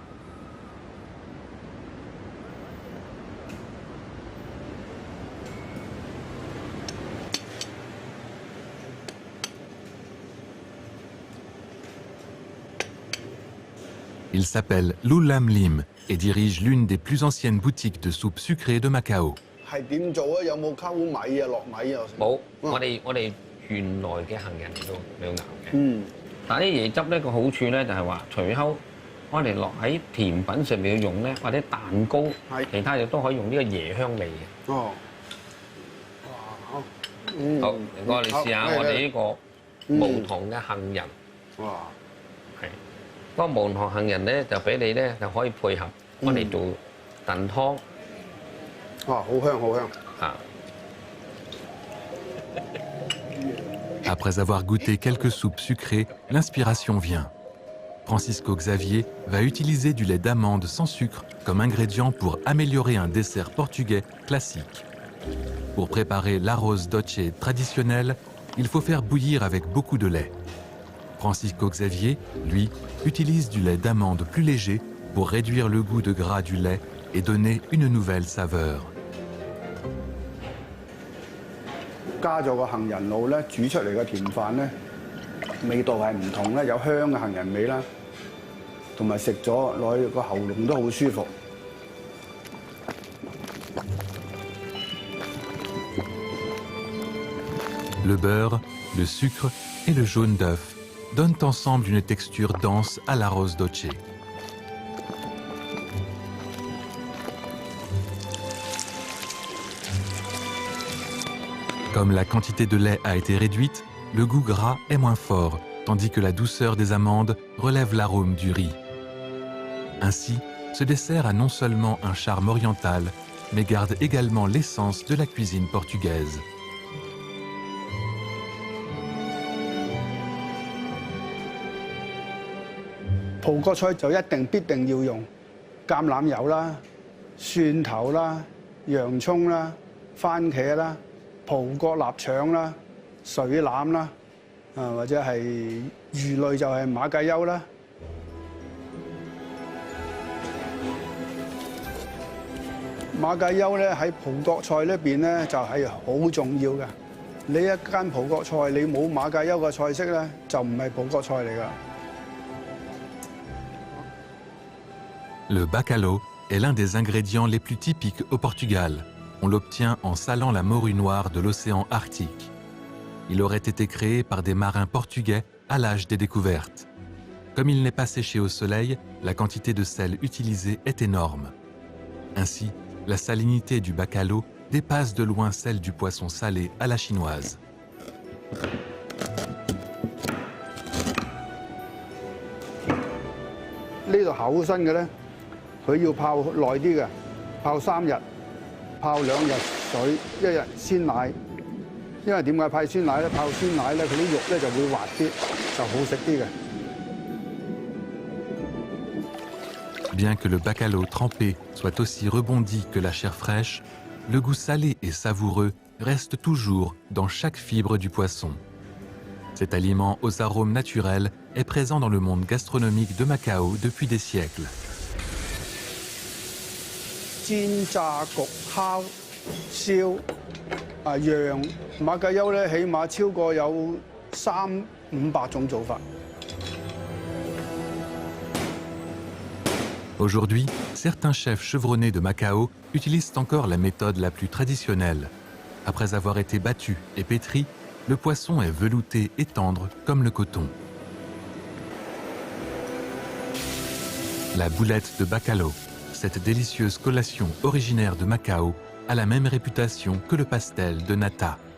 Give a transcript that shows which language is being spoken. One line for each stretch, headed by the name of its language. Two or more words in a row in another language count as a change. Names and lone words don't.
French: Il s'appelle Lu Lam Lim et dirige l'une des plus anciennes boutiques de soupe sucrée de Macao.
Cantonese: 係點做啊？有冇溝米啊、落米啊？冇，我哋原來嘅杏仁都有熬嘅。嗯。但係啲椰汁咧個好處咧就係話，隨後我哋落喺甜品上面要用咧，或者蛋糕，其他嘢都可以用呢個椰香味嘅。哦。哇！好。嗯。好，唔該，你試下我哋呢個無糖嘅杏仁。哇！係。嗰個無糖杏仁咧就俾你咧就可以配合我哋做燉湯。哇，好香好香！
French: Après avoir goûté quelques soupes sucrées, l'inspiration vient. Francisco Xavier va utiliser du lait d'amande sans sucre comme ingrédient pour améliorer un dessert portugais classique. Pour préparer l'arroz doce traditionnel, il faut faire bouillir avec beaucoup de lait. Francisco Xavier, lui, utilise du lait d'amande plus léger pour réduire le goût de gras du lait et donner une nouvelle saveur.
Cantonese: 加咗個杏仁露咧，煮出嚟嘅甜飯咧，味道係唔同咧，有香嘅杏仁味啦，同埋食咗落去個喉嚨都好舒服。
French: Le beurre, le sucre et le jaune d'œuf donnent ensemble une texture dense à l'arroz doce. Comme la quantité de lait a été réduite, le goût gras est moins fort, tandis que la douceur des amandes relève l'arôme du riz. Ainsi, ce dessert a non seulement un charme oriental, mais garde également l'essence de la cuisine portugaise.
Cantonese: 葡國菜就必定要用橄欖油啦、蒜頭啦、洋葱啦、番茄啦、葡國臘腸啦、水腩啦，或者係魚類就係馬介休啦。馬介休咧喺葡國菜呢邊咧就係好重要嘅。你一間葡國菜你冇馬介休嘅菜式咧，就唔係葡國菜嚟㗎。
French: Le bacalhau est l'un des ingrédients les plus typiques au Portugal. On l'obtient en salant la morue noire de l'océan Arctique. Il aurait été créé par des marins portugais à l'âge des découvertes. Comme il n'est pas séché au soleil, la quantité de sel utilisée est énorme. Ainsi, la salinité du bacalhau dépasse de loin celle du poisson salé à la chinoise.
Cantonese: 呢度厚身嘅咧，佢要泡耐啲嘅，泡3日，泡2日水，1日鮮奶。因為點解派鮮奶咧？泡鮮奶咧，佢啲肉咧就會滑啲，就好食啲嘅。
French: Bien que le bacalhau trempé soit aussi rebondi que la chair fraîche, le goût salé et savoureux reste toujours dans chaque fibre du poisson. Cet aliment aux arômes naturels est présent dans le monde gastronomique de Macao depuis des siècles.
Cantonese: 煎、炸、焗、烤、燒、釀馬介休咧，起碼超過有300-500種做法。
French: Aujourd'hui, certains chefs chevronnés de Macao utilisent encore la méthode la plus traditionnelle. Après avoir été battu et pétri, le poisson est velouté et tendre comme le coton. La boulette de bacalao, cette délicieuse collation originaire de Macao, a la même réputation que le pastel de nata.